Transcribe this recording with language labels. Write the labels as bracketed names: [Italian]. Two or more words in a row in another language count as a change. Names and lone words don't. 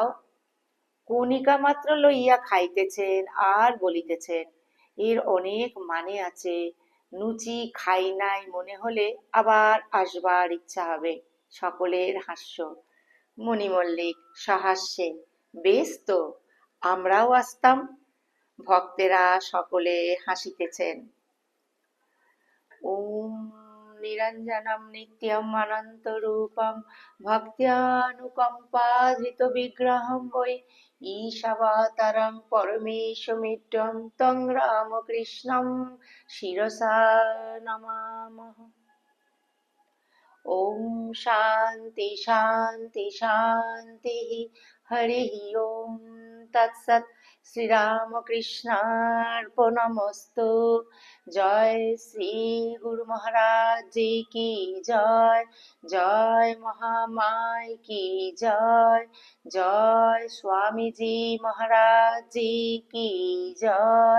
[Bangla] কণিকা মাত্র লইয়া খাইতেছেন আর বলিতেছেন, এর অনেক মানে আছে। নুচি খাই নাই মনে হলে আবার আসবার ইচ্ছা হবে। সকলের হাস্য। মণিমল্লিক সহাস্যে: বেশ তো, আমরাও আসতাম। ভক্তেরা সকলে হাসিতেছেন। [Sanskrit] ওম নিরঞ্জনম নিত্যম অনন্তরূপম ভক্ত্যানুকম্পাধৃত বিগ্রহম বৈ ঈশাবতারং পরমেশমিড্ডম তং রামকৃষ্ণম শিরসা নমামঃ। ওম শান্তি শান্তি শান্তি। হরি ওম তৎসৎ। শ্রীরামকৃষ্ণার্পণমস্তু। [Hindi] जय श्री गुरु महाराज जी की जय। जय महामाय की जय। जय स्वामीजी महाराज जी की जय।